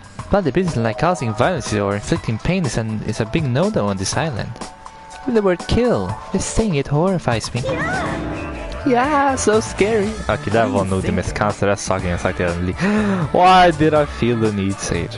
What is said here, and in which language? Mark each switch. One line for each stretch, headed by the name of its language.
English: But the business like causing violence or inflicting pain is a big no-no on this island. With the word kill, just saying it horrifies me. Yeah, so scary.
Swedish: Okej, det var nog det mest konstiga saken jag sagt i hela livet.
English: Why did I feel the need to say it?